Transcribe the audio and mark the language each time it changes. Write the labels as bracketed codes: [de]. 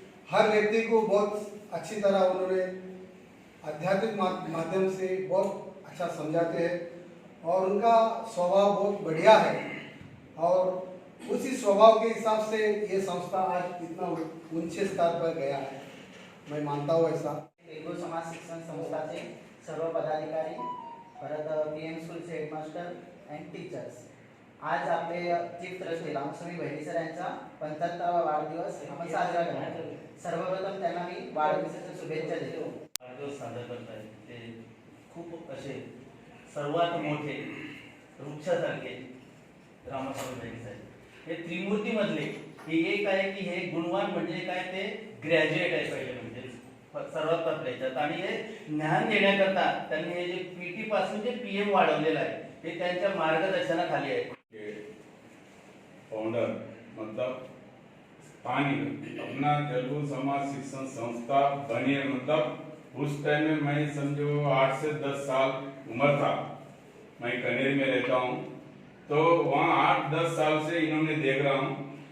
[hi] हर व्यक्ति को बहुत अच्छी तरह उन्होंने आध्यात्मिक माध्यम से बहुत अच्छा समझाते हैं और उनका स्वभाव बहुत बढ़िया है और उसी स्वभाव के हिसाब से ये संस्था आज इतना ऊंचे स्तर पर गया है, मैं मानता हूँ ऐसा। [mr] तेलुगु समाज शिक्षण संस्थाचे सर्व पदाधिकारी, परत पीएम स्कूलचे हेडमास्टर अँड टीचर्स, आज आपले चीफ ट्रस्टी रामस्वामी बैरी सर यांचा 75वा वाढदिवस आपण साजरा करणार। सर्वप्रथम त्यांना मी वाढदिवसाच्या शुभेच्छा देतो। वाढदिवस साजरा करताय ते खूप असे सर्वात मोठे वृक्षासारखे रामस्वामी बैरी साहेब हे त्रिमूर्ती मधले हे एक आहे की हे गुणवान म्हणजे काय ते ग्रॅज्युएट आहे पहिले म्हणजे सर्वात प्रथम याच्यात आणि हे ज्ञान देण्याकरता त्यांनी हे जे पीटी पासून जे पीएम वाढवलेलं आहे हे त्यांच्या मार्गदर्शनाखाली आहे। [hi] फाउंडर मतलब स्थानीय अपना तेलुगु समाज शिक्षण संस्था बनी है। मतलब उस टाइम में मैं समझो 8 से 10 साल उम्र था। मैं कनेरी में रहता हूँ तो वहाँ 8-10 साल से इन्होंने देख रहा हूँ।